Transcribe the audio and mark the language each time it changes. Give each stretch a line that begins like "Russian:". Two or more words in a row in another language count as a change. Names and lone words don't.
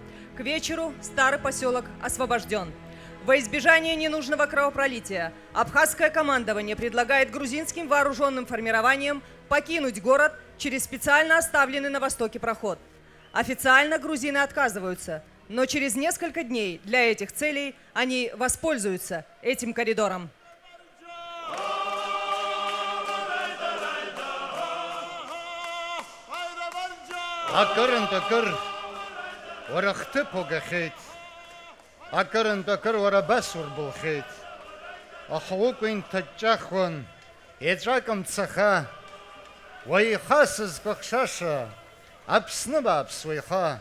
Russian: К вечеру старый поселок освобожден. Во избежание ненужного кровопролития абхазское командование предлагает грузинским вооруженным формированиям покинуть город через специально оставленный на востоке проход. Официально грузины отказываются, но через несколько дней для этих целей они воспользуются этим коридором.
Abkhazian: Акыр уара хҭыԥ угахьеит. Акыр уара абас урбылхьеит. Аха укәа инҭаҷҷахуан, еҵәак мцаха, уаиха сызкәыхшаша, Аԥсны бааԥс уаиха.